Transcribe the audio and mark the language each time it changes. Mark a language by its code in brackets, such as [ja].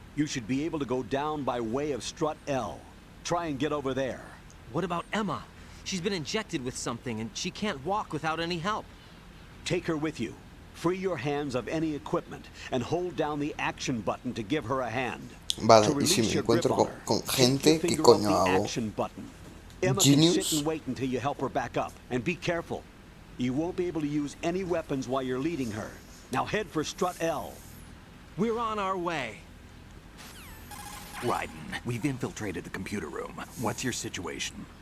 [en] You should be able to go down by way of Strut L. Try and get over there. What about Emma? She's been injected with something and she can't walk without any help. Take her with you. Free your hands of any equipment and hold down the action button to give her a hand. [es] Vale, y si me encuentro con gente, ¿qué coño hago? [en] Emma Genius? can sit and wait until you help her back up. And be careful. You won't be able to use any weapons while you're leading her. Now head for Strut L. We're on our way. Raiden, we've infiltrated the computer room. What's your situation?